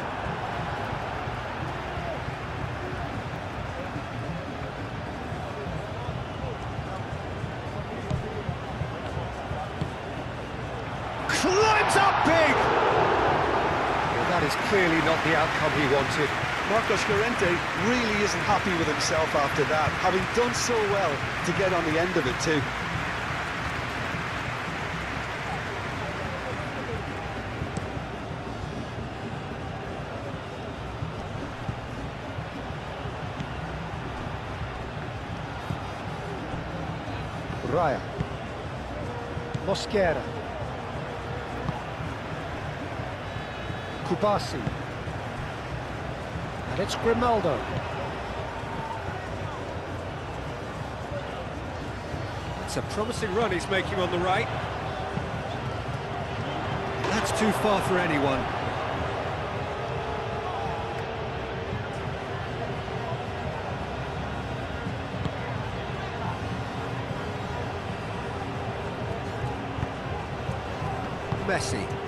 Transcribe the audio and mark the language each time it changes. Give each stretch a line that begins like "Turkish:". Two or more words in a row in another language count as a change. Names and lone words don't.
English: Climbs up big! Well, that is clearly not the outcome he wanted. Marcos Llorente really isn't happy with himself after that, having done so well to get on the end of it too. Raya. Mosquera. Kubasi. And it's Grimaldo. It's a promising run he's making on the right. That's too far for anyone. Messi.